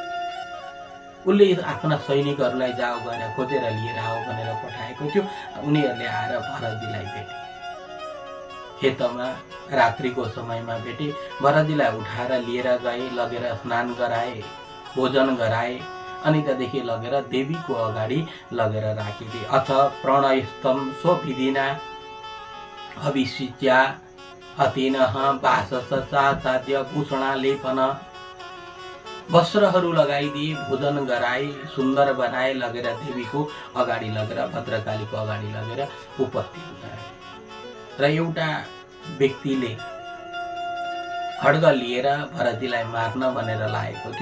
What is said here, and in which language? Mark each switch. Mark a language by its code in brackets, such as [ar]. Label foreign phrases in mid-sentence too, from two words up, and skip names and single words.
[ne] उसले आफ्ना सैनिकहरूलाई जाऊ गएर खोजेर लिएर आओ भनेर पठाएको थियो। उनीहरूले आएर भरतजीलाई भेटे। खेतमा रात्रिको समयमा भेटे। भरतजीलाई उठाएर लिएर गए, लगेर स्नान गराए, भोजन गराए अनि त्यहाँदेखि लगेर देवीको अगाडि लगेर राखिदिए। [sa] अथ प्रणयस्तम स्वविधिना अभिषिच्या हतेनः वाससचाचाद्य भूषणालेपन। [ne] वस्त्रहरू लगाइदिए, भोजन गराए, सुन्दर बनाए, लगेर देवीको अगाडि लगेर भद्रकालीको अगाडि लगेर उपस्थित गराए। र एउटा व्यक्तिले खड्ग लिएर भरतजीलाई मार्न भनेर लागेको थियो।